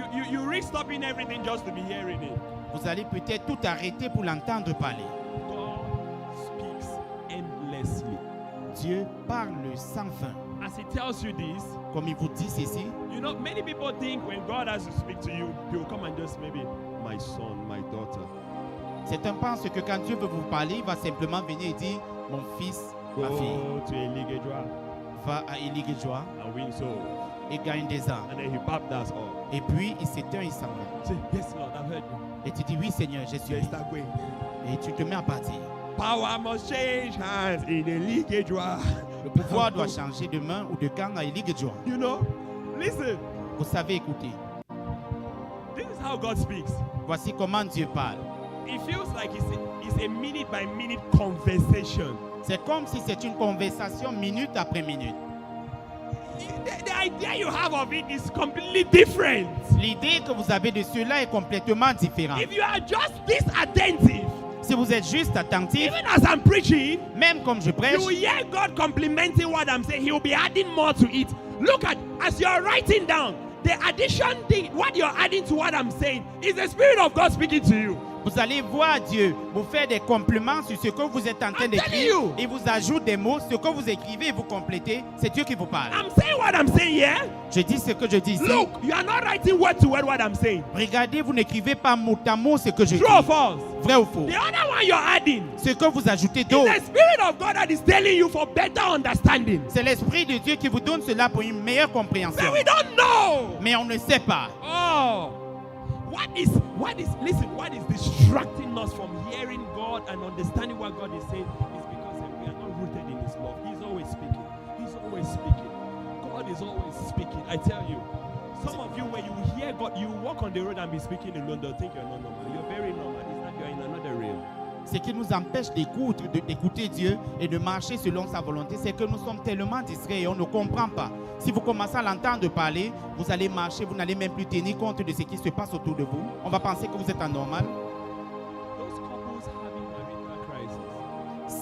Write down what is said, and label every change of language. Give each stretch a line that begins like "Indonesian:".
English: you risk stopping everything just to be hearing it.
French: vous allez peut-être tout arrêter pour l'entendre parler.
English: God speaks endlessly.
French: Dieu parle sans fin.
English: As He tells you this,
French: Comme il vous dit ceci,
English: you know, many people think when God has to speak to you, He will come and just maybe, my son, my daughter,
French: certains pensent que quand Dieu veut vous parler, il va simplement venir et dire, mon fils, ma fille,
English: go to Eligedra
French: va à Eligedra
English: and win souls.
French: et gagne des âmes.
English: And then He baptizes all.
French: Et puis il s'éteint, il s'en va.
English: Say, yes, Lord, I've heard you.
French: Et tu dis, oui Seigneur, je suis.
English: Yes, that way.
French: Et tu te mets à partir.
English: Power must change hands in Eligedra.
French: Le pouvoir doit changer de main ou de camp à Eligedra.
English: You know, listen,
French: Vous savez écouter.
English: this is how God speaks.
French: Voici comment Dieu parle.
English: It feels like it's a minute by minute conversation.
French: C'est comme si c'est une conversation minute après minute.
English: The idea you have of it is completely different.
French: L'idée que vous avez de cela est complètement différente.
English: If you are just this attentive,
French: Si vous êtes juste attentif,
English: even as I'm preaching,
French: même comme je prêche,
English: you will hear God complimenting what I'm saying. He will be adding more to it. Look at, as you're writing down, the addition thing, what you're adding to what I'm saying, is the Spirit of God speaking to you.
French: vous allez voir Dieu vous faire des compliments sur ce que vous êtes en train
English: I'm telling
French: d'écrire.
English: you.
French: Il vous ajoute des mots. Ce que vous écrivez et vous complétez, c'est Dieu qui vous parle.
English: I'm saying what I'm saying here.
French: Je dis ce que je dis ici.
English: Look, you are not writing word to word what I'm saying.
French: Regardez, vous n'écrivez pas mot à mot ce que je dis.
English: True or false?
French: Vrai ou faux?
English: The other one you're adding
French: Ce que vous ajoutez
English: is
French: d'autre,
English: the Spirit of God that is telling you for better understanding.
French: c'est l'Esprit de Dieu qui vous donne cela pour une meilleure compréhension.
English: But we don't know.
French: Mais on ne sait pas.
English: Oh, what is distracting us from hearing God and understanding what God is saying is because we are not rooted in His love. He's always speaking. He's always speaking. God is always speaking. I tell you, some of you, when you hear God, you walk on the road and be speaking alone, they'll think you're not normal. You're very normal. It's like you're in another realm.
French: Ce qui nous empêche d'écouter Dieu et de marcher selon sa volonté, c'est que nous sommes tellement distraits et on ne comprend pas. Si vous commencez à l'entendre parler, vous allez marcher, vous n'allez même plus tenir compte de ce qui se passe autour de vous. On va penser que vous êtes anormal.
English: Those couples having marital crisis.